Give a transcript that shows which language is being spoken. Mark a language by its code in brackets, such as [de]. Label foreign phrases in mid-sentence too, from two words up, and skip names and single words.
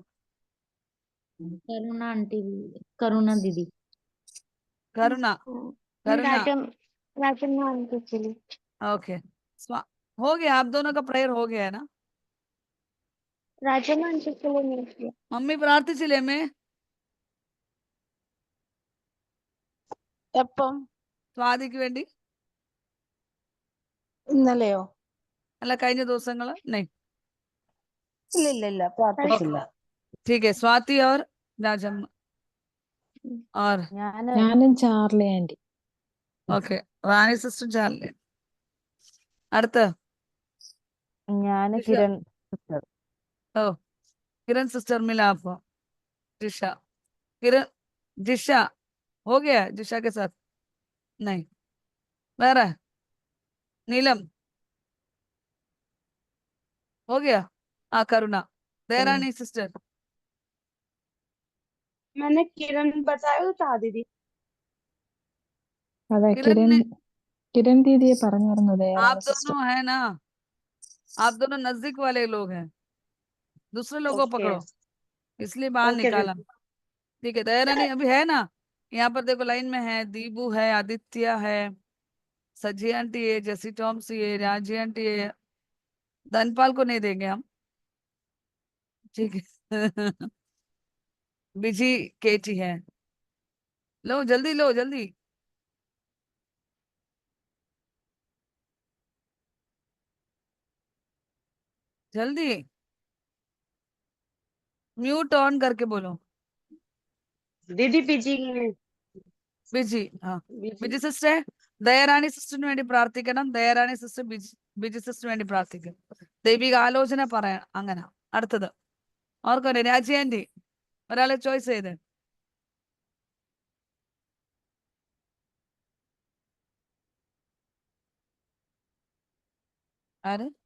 [hi] करुणा आंटी, करुणा दीदी, करुणा ओके। हो गया, आप दोनों का प्रेयर हो गया है ना? [ml] मम्मी പ്രാർത്ഥിച്ചില്ലേ അമ്മേ? എപ്പം? സ്വാതിക്ക് വേണ്ടി? ഇന്നലെയോ? അല്ല, കഴിഞ്ഞ ദിവസങ്ങള്? ഇല്ല പ്രാർത്ഥിച്ചില്ല. [hi] ठीक है, स्वाति और राजम्मा और [ml] ഞാനും ചാർലി ആന്റി. ओके റാണി സിസ്റ്റർ ചാർലി. അടുത്ത ഞാൻ ജിഷ. കിരൺ സിസ്റ്റർ. [hi] ओ किरण सिस्टर मिला आपको. जिशा किरण जिशा हो गया जिशा के साथ नहीं वेरा नीलम हो गया. करुणा देरानी सिस्टर. मैंने किरण बताया तो था दीदी. [ml] അതെ, [hi] किरण [ml] കിരൺ [hi] ने [ml] കിരൺ ദീദിയെ പറഞ്ഞായിരുന്നു [hi] आप [ml] ദയാറാണി സിസ്റ്റർ. [hi] दोनों है ना, आप दोनों नजदीक वाले लोग हैं, दूसरे लोगों को ओके पकड़ो इसलिए बाहर ओके निकाला. दीदी. ठीक है दयारानी अभी है ना. यहाँ पर देखो लाइन में है दीबू है, आदित्य है, सजी आंटी है, जेसी टॉम्सी है, राजी आंटी है. धनपाल को नहीं देंगे हम. ठीक है बिजी केटी है. लो जल्दी लो जल्दी. जल्दी [en] mute on [hi] करके बोलो. दीदी बीजी [ml] ബിജി [hi] बीजी [ml] ബിജി സിസ്റ്റർ ദയറാണി സിസ്റ്ററിന് വേണ്ടി പ്രാർത്ഥിക്കണം. ദയറാണി സിസ്റ്റർ ബിജി സിസ്റ്ററിന് വേണ്ടി പ്രാർത്ഥിക്കും. ദൈവിക ആലോചന പറയാം. അങ്ങനെ അടുത്തത് ഓർക്കട്ടെ രാജി ആന്റി ഒരാളെ ചോയ്സ് ചെയ്ത്. ആര്?